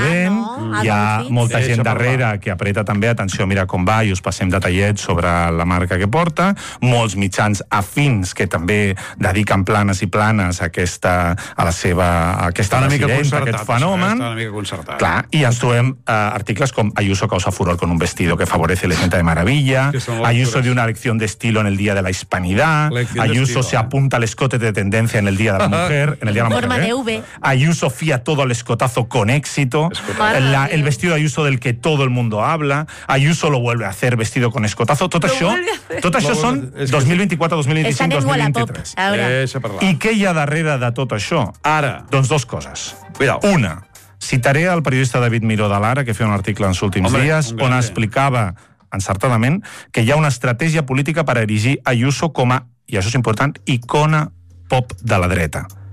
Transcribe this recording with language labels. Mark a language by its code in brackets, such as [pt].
[ca] ve, no? Hi ha molta gent darrere que apreta també, atenció, mira com va, i us passem detallets sobre la marca que porta. Molts mitjans afins que també dediquen planes i planes a aquesta, a la seva, a aquesta residenta, a aquest fenomen. Està una mica concertat. [es] Clar, i ens trobem articles com Ayuso causa furor con un vestido que favorece la gente de maravilla, Ayuso dio una lección de estilo en el día de la hispanidad, Ayuso se apunta al escote de tendencia en el día de la mujer, en el día de la mujer, Ayuso fía todo al escotazo con éxito, el vestido de Ayuso del que todo el mundo habla, Ayuso lo vuelve a hacer vestido con escotazo, [ca] tot això són 2024, 2025, 2023. I què hi ha darrere de tot això? Ara. Doncs dos coses. [es] Cuidado. [ca] Una, citaré el periodista David Miró de l'Ara, que feia un article en els últims dies, on explicava encertadament que hi ha una estratègia política per erigir Ayuso com a, i això és important, icona pop de la dreta.